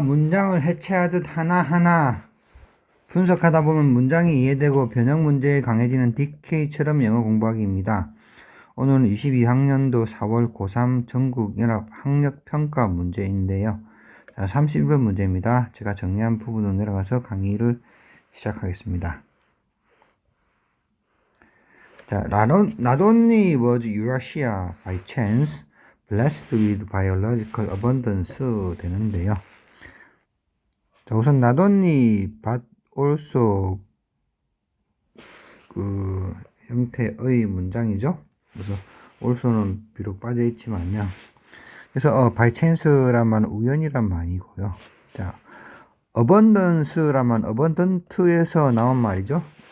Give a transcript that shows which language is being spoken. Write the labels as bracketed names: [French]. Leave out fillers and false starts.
[Korean] 문장을 해체하듯 하나하나 분석하다 보면 문장이 이해되고 변형 문제에 강해지는 DK처럼 영어 공부하기입니다. 오늘은 22학년도 4월 고3 전국연합 학력평가 문제인데요. 자, 31번 문제입니다. 제가 정리한 부분으로 내려가서 강의를 시작하겠습니다. [English] 자, not only was Eurasia by chance blessed with biological abundance [Korean] 되는데요. 자, 우선 not only but also 그 형태의 문장이죠. 그래서 also는 비록 빠져 있지만요. 그래서 by chance란 말은 우연이란 말이고요. 자, abundance란 말은 abundant에서 나온 말이죠.